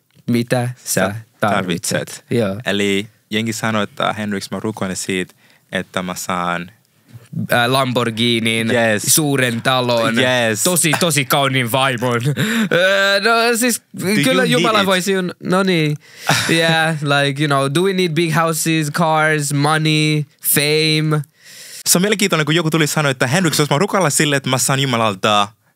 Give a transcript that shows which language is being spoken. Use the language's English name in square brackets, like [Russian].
[Finnish] Mitä sä tarvitset? Joo. Eli jengi sanoi, että Henriks, mä rukoilen siitä, että mä saan Lamborghinin, suuren talon, tosi kauniin vaimon. No siis kyllä Jumala voisi, no niin. [English] Yeah, like, do we need big houses, cars, money, fame? [Finnish] Se on mielenkiintoinen, kun joku tuli sanoa, että Henriks, jos mä rukoilla sille, että mä saan Jumalalta